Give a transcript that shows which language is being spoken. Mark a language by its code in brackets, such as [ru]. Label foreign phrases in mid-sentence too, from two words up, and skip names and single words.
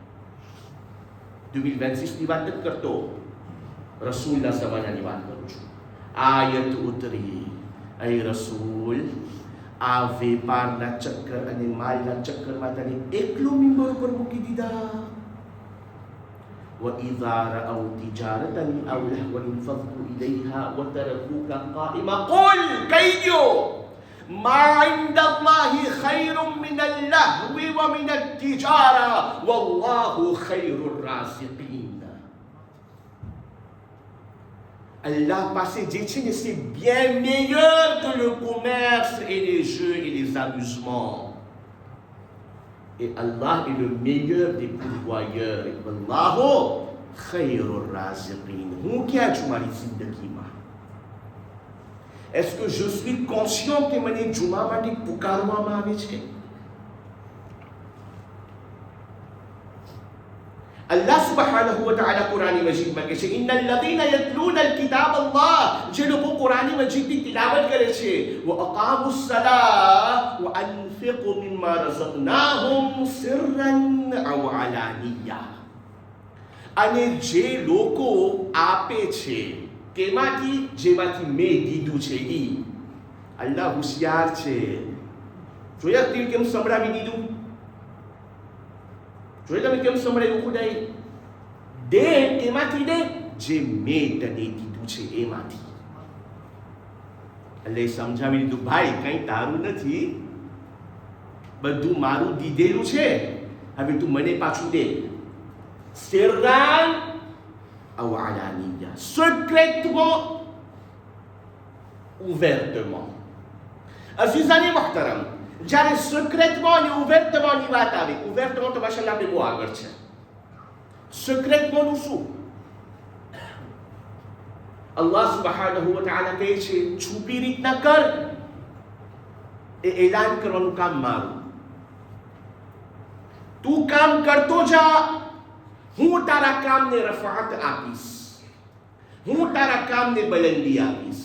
[gu] 2026 ની વાત નથી કરતો, રસૂલના જમાનાની વાત કરું છું. આયત ઉતરી, એ રસૂલ આ વેપારના ચક્કર અને માલના ચક્કરમાં તને એકલું મિંબર ઉપર મૂકી દીધા. [ar] وَإِذَا رَأَوْا تِجَارَةً أَوْ لَهْوًا انفَضُّوا إِلَيْهَا وَتَرَكُوكَ قَائِمًا قُلْ كَيْدُ مَا عِندَ اللَّهِ خَيْرٌ مِنَ اللَّهْوِ وَمِنَ التِّجَارَةِ وَاللَّهُ خَيْرُ الرَّازِقِينَ. [fr] Allah [gu] પાસે જે છે [fr] ne c'est bien meilleur que le commerce et les jeux et les amusements. Et Allah est le meilleur des pourvoyeurs. [ar] Et والله خير الرازقين. [gu] હું ક્યાં છું મારી જિંદગીમાં? [fr] Est-ce que je suis conscient [gu] કે મને જુમા માટે પુકારવામાં આવે છે? [ar] الله سبحانه وتعالى Quran Majid [gu] માં કહે છે [ar] إن الذين يتلون الكتاب الله, [gu] જે લોકો કુરાન મજીદની તિલાવત કરે છે, [ar] وأقاموا الصلاة وأنفقوا مما رزقناهم سرا أو علانية. [gu] અને જે લોકો આપે છે કેમાંથી? જેમાંથી મેં દીધું છે. ઈ અલ્લાહ હોશિયાર છે. જોયા તમે કેમ સંભળાવી દીધું? જોઈ તમે કેમ સંભળાયું? ખુદાએ દે એમાંથી દે જે મેં તને દીધું છે એમાંથી. એટલે સમજાવી દીધું ભાઈ કંઈ તારું નથી, બધું મારું દીધેલું છે. હવે તું મને પાછું દે. સિરરાન ou alaniya, [fr] secrètement, ouvertement. [ur] عزیزانِ محترم, [gu] જ્યારે secrètement અને ouvertement ની વાત આવે, ouvertement તો માશાઅલ્લાહ આપણે બહુ આગળ છે. secrètement નું શું? [ar] الله سبحانه وتعالى [gu] કહે છે છુપી રીતના કર, એ એલાન કરવાનું કામ મારું. તું કામ કરતો જા, હું તારા કામને રફાત આપીશ, હું તારા કામને બલંદી આપીશ.